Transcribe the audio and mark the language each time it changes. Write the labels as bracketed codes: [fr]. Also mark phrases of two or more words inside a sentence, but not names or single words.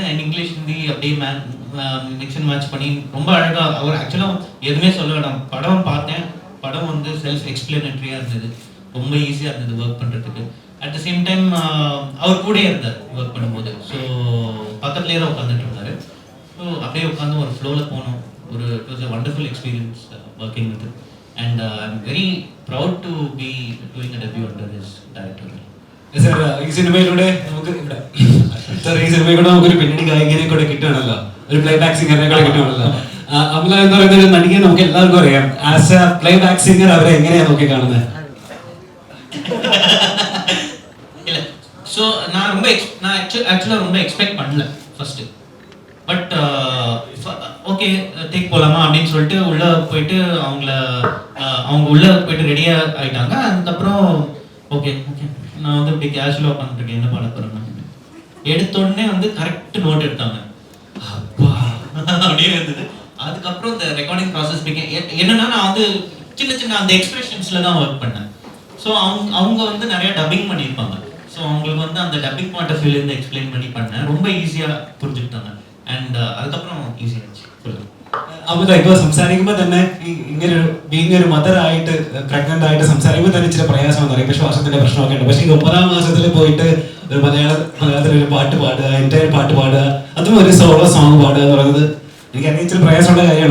[ta] அண்ட் இங்கிலீஷ் ஹிந்தி அப்படியே [en] mix and match [ta] பண்ணி ரொம்ப அழகாக அவர் ஆக்சுவலாக எதுவுமே சொல்ல வேண்டாம். படம் பார்த்தேன், படம் வந்து [en] self explanatoryஆக [ta] இருந்தது, ரொம்ப ஈஸியாக இருந்தது ஒர்க் பண்ணுறதுக்கு. [en] at the same time [ta] அவர் கூட இருந்தார் ஒர்க் பண்ணும்போது. ஸோ பக்கத்துலேயே தான் உட்காந்துட்டு இருந்தார். ஸோ அப்படியே உட்காந்து ஒரு ஃப்ளோவில் போனோம். [en] It was a wonderful experience working with him. And I'm very proud to be doing a debut under his director. [ml] സാർ ഈ സിനിമയിലൂടെ നമുക്ക് ഇവിടെ സാർ ഈ സിനിമയിലൂടെ നമുക്കൊരു പിന്നണി ഗായകനെ കൂടെ കിട്ടുകയാണല്ലോ, ഒരു [en] play back singerഇനെ [ml] കൂടെ കിട്ടുകയാണല്ലോ. അമല എന്ന് പറയുന്ന ഒരു നടിയെ നമുക്ക് എല്ലാവർക്കും അറിയാം. [en] as a play back singer [ml] അവരെ എങ്ങനെയാണ് നോക്കി കാണുന്നത്? [ta] இல்லை, ஸோ நான் ஆக்சுவலாக ரொம்ப எக்ஸ்பெக்ட் பண்ணல ஃபர்ஸ்ட். [en] but okay take [ta] போகலாமா அப்படின்னு சொல்லிட்டு உள்ளே போயிட்டு அவங்க உள்ளே போயிட்டு ரெடியாக ஆகிட்டாங்க. அதுக்கப்புறம் [en] okay okay [ta] நான் வந்து இப்படி கேஷுவலாக உட்காந்துருக்கேன், என்ன பண்ண போகிறேன். எடுத்தோடனே வந்து [en] correct note [ta] எடுத்தாங்க, அப்பா அப்படின்னு இருந்தது. அதுக்கப்புறம் இந்த [en] recording process [ta] என்னன்னா நான் வந்து சின்ன சின்ன அந்த எக்ஸ்பிரஷன்ஸில் தான் ஒர்க் பண்ணேன். ஸோ அவங்க வந்து நிறைய டப்பிங் பண்ணியிருப்பாங்க. ஸோ அவங்களுக்கு வந்து அந்த [en] dubbing point of viewலேருந்து [ta] எக்ஸ்பிளைன் பண்ணி பண்ணேன். ரொம்ப ஈஸியாக புரிஞ்சுக்கிட்டாங்க. அண்ட் அதுக்கப்புறம் ஈஸி ஆயிச்சு. [ml] അമല ഇപ്പോൾ സംസാരിക്കുമ്പോൾ തന്നെ ഇങ്ങനെ ബീങ് ഒരു മദർ ആയിട്ട് പ്രഗ്നന്റ് ആയിട്ട് സംസാരിക്കുമ്പോൾ തന്നെ ചില പ്രയാസം എന്ന് പറയും. ഇപ്പോൾ ശ്വാസത്തിന്റെ പ്രശ്നമൊക്കെ ഉണ്ട്. പക്ഷേ ഈ 9ാം മാസത്തിൽ പോയിട്ട് ഒരു മലയാളത്തിൽ ഒരു പാട്ട് പാടുക, എൻ്റെ പാട്ട് പാടുക, അതും ഒരു [en] solo song [ml] പാടുക എന്ന് പറയുന്നത് എനിക്കറിയാം ഇച്ചിരി പ്രയാസമുള്ള കാര്യമാണ്.